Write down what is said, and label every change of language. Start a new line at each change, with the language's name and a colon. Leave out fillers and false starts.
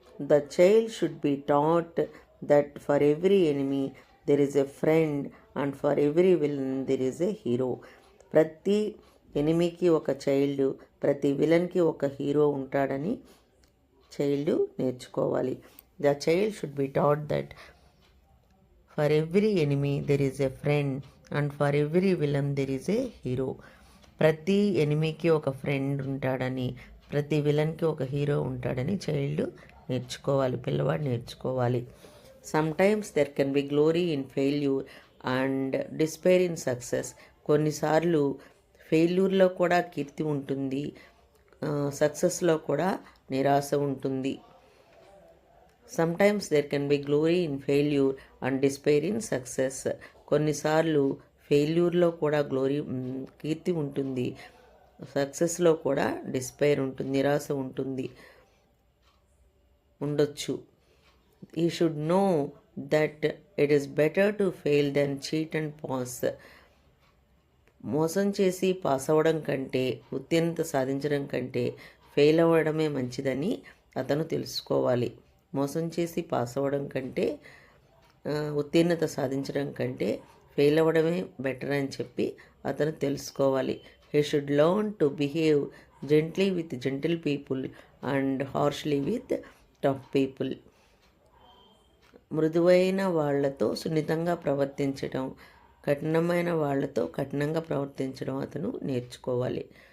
English: The child should be taught that for every enemy there is a friend and for every villain there is a hero.
Telugu: ప్రతి ఎనిమికి ఒక child, ప్రతి విలన్కి ఒక hero ఉంటాడని child నేర్చుకోవాలి.
English: The child should be taught that for every enemy there is a friend and for every villain there is a hero.
Telugu: ప్రతి ఎనిమికి ఒక friend ఉంటాడని, ప్రతి విలన్కి ఒక హీరో ఉంటాడని చైల్డ్ నేర్చుకోవాలి, పిల్లవాడు నేర్చుకోవాలి.
English: Sometimes there can be glory in failure and despair in success.
Telugu: కొన్నిసార్లు ఫెయిల్యూర్లో కూడా కీర్తి ఉంటుంది, సక్సెస్లో కూడా నిరాశ ఉంటుంది.
English: Sometimes there can be glory in failure and despair in success.
Telugu: కొన్నిసార్లు ఫెయిల్యూర్లో కూడా కీర్తి ఉంటుంది, సక్సెస్లో కూడా డిస్పైర్ ఉంటుంది, నిరాశ ఉండొచ్చు.
English: He should know that it is better to fail than cheat and pass.
Telugu: మోసం చేసి పాస్ అవ్వడం కంటే, ఉత్తీర్ణత సాధించడం కంటే ఫెయిల్ అవ్వడమే మంచిదని అతను తెలుసుకోవాలి. మోసం చేసి పాస్ అవ్వడం కంటే, ఉత్తీర్ణత సాధించడం కంటే ఫెయిల్ అవ్వడమే బెటర్ అని చెప్పి అతను తెలుసుకోవాలి.
English: He should learn to behave gently with gentle people and harshly with tough people.
Telugu: మృదువైన వాళ్లతో సున్నితంగా ప్రవర్తించడం, కఠినమైన వాళ్లతో కఠినంగా ప్రవర్తించడం అతను నేర్చుకోవాలి.